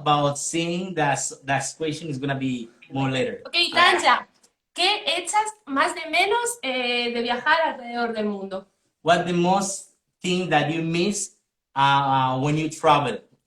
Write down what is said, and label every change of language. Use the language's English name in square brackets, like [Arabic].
[English] about singing, that question is gonna be more later. [Spanish] Ok, Tanja, ¿qué echas más de menos de viajar alrededor del mundo? [English] What the most thing that you miss when you travel?